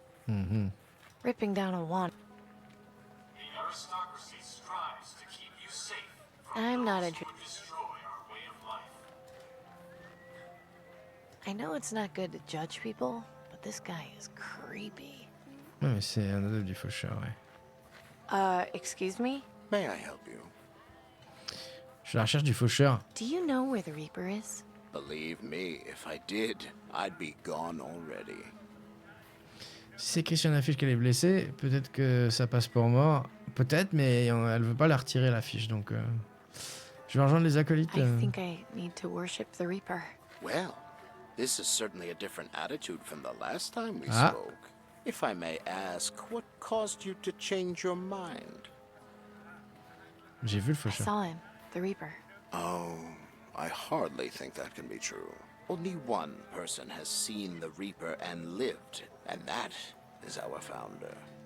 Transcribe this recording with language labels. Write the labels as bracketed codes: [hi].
[en] Mm-hmm. Ripping down a wanted... The aristocracy strives to keep you safe from I'm not those interested. who destroy our way of life. I know it's not good to judge people, but this guy is creepy. [fr] Ouais, mais c'est un adepte du faucheur, ouais. [en] Excuse me? May I help you? [fr] Je suis à la recherche du faucheur. [en] Do you know where the Reaper is? Believe me, if I did, I'd be gone already. [fr] Si c'est écrit sur une affiche qu'elle est blessée, peut-être que ça passe pour mort. Peut-être, mais elle veut pas la retirer, l'affiche, donc... Je vais rejoindre les acolytes. [en] I think I need to worship the Reaper. Well, this is certainly a different attitude from the last time we Ah. spoke. If I may ask, what caused you to change your mind? [fr] J'ai vu le [en] I [fr] faucheur. [en] saw him, the Reaper. Oh, I hardly think that can be true. Only one person has seen the Reaper and lived, and that is our founder.